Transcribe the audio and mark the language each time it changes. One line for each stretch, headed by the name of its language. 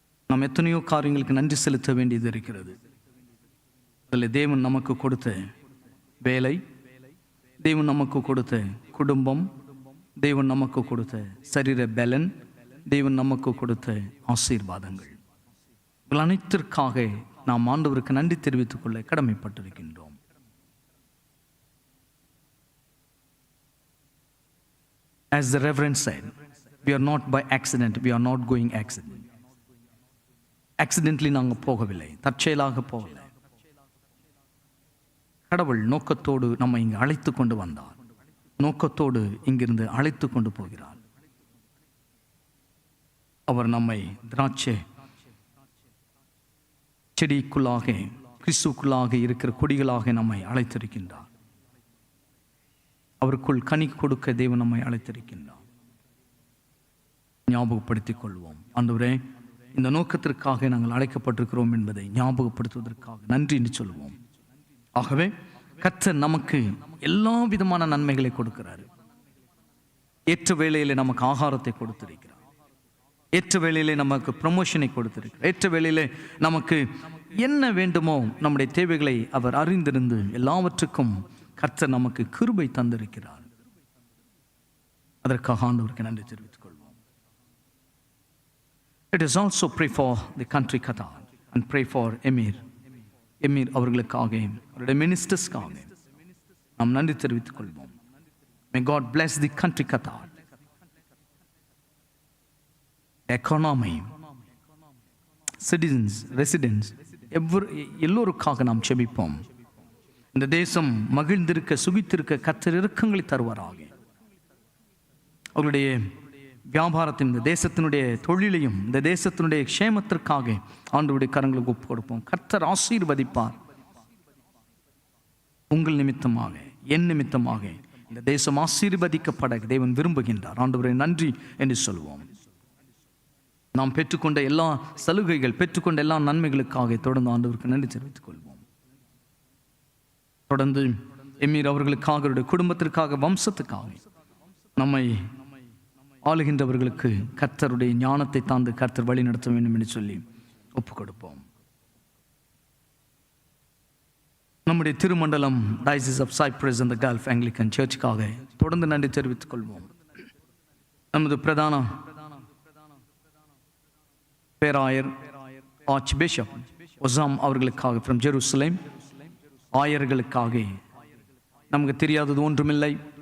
Tamil: நாம் எத்தனையோ காரியங்களுக்கு நன்றி செலுத்த வேண்டியது இருக்கிறது. அதில் தேவன் நமக்கு கொடுத்த வேலை, தேவன் நமக்கு கொடுத்த குடும்பம், தேவன் நமக்கு கொடுத்த சரீர பலன், தேவன் நமக்கு கொடுத்த ஆசீர்வாதங்கள், இவள் அனைத்திற்காக நாம் ஆண்டவருக்கு நன்றி தெரிவித்துக் கொள்ள கடமைப்பட்டிருக்கின்றோம்.
English: As the Reverend said, we are not by accident, we are not going accident.
Tamil: Accidentally நாங்கள் போகவில்லை, தற்செயலாக போகலை. கடவுள் நோக்கத்தோடு நம்மை இங்கு அழைத்து கொண்டு வந்தார். நோக்கத்தோடு இங்கிருந்து அழைத்து கொண்டு போகிறார். அவர் நம்மை திராட்சை செடிக்குள்ளாக, கிறிஸ்துக்குள்ளாக இருக்கிற கொடிகளாக நம்மை அழைத்திருக்கின்றார். அவருக்குள் கனி கொடுக்க தேவன் நம்மை அழைத்திருக்கின்றார். ஞாபகப்படுத்திக் கொள்வோம். ஆண்டவரே, இந்த நோக்கத்திற்காக நாங்கள் அழைக்கப்பட்டிருக்கிறோம் என்பதை ஞாபகப்படுத்துவதற்காக நன்றி என்று சொல்வோம். ஆகவே கர்த்தர் நமக்கு எல்லா விதமான நன்மைகளை கொடுக்கிறார். ஏற்ற வேளையிலே நமக்கு ஆகாரத்தை கொடுத்திருக்கிறார். ஏற்ற வேளையிலே நமக்கு ப்ரமோஷனை கொடுத்திருக்கிறார். ஏற்ற வேளையிலே நமக்கு என்ன வேண்டுமோ நம்முடைய தேவைகளை அவர் அறிந்திருந்து எல்லாவற்றுக்கும் கர்த்தர் நமக்கு கிருபை தந்திருக்கிறார். அதற்காக ஆண்டவருக்கு நன்றி தெரிவித்துக் கொள்வோம்.
English: Let us also pray for the country Qatar and pray for Emir
Tamil: அவர்களுக்காக, அவருடைய மினிஸ்டர்ஸ்க்காக நாம் நன்றி தெரிவித்துக் கொள்வோம்.
English: May God bless the country Qatar. Economy, citizens, residents,
Tamil: எல்லோருக்காக நாம் செபிப்போம். இந்த தேசம் மகிழ்ந்திருக்க, சுகித்திருக்க கர்த்தர் இரக்கங்களை தருவாராக. அவர்களுடைய வியாபாரத்தின், இந்த தேசத்தினுடைய தொழிலையும், இந்த தேசத்தினுடைய க்ஷேமத்திற்காக ஆண்டவருடைய கரங்களுக்கு ஒப்பு கொடுப்போம். கர்த்தர் ஆசீர்வதிப்பார். உங்கள் நிமித்தமாக, என் நிமித்தமாக இந்த தேசம் ஆசீர்வதிக்கப்பட தேவன் விரும்புகின்றார். ஆண்டவரை நன்றி என்று சொல்வோம். நாம் பெற்றுக்கொண்ட எல்லா சலுகைகள், பெற்றுக்கொண்ட எல்லா நன்மைகளுக்காக தொடர்ந்து ஆண்டவருக்கு நன்றி தெரிவித்துக் கொள்வோம். தொடர்ந்து எமீர் அவர்களுக்காக, அவருடைய குடும்பத்திற்காக, வம்சத்துக்காக, நம்மை ஆளுகின்றவர்களுக்கு கர்த்தருடைய ஞானத்தை தாழ்ந்து கர்த்தர் வழி நடத்த வேண்டும் என்று சொல்லி ஒப்புக் கொடுப்போம். நம்முடைய திருமண்டலம் Diocese of Cyprus and the Gulf Anglican Churchக்காக தொடர்ந்து நன்றி தெரிவித்துக் கொள்வோம். நமது பிரதான பேராயர் ஆர்ச் பிஷப் ஒசாம் அவர்களுக்காக
English: from Jerusalem,
Tamil: ஆயர்களுக்காக, நமக்கு தெரியாதது ஒன்றுமில்லை.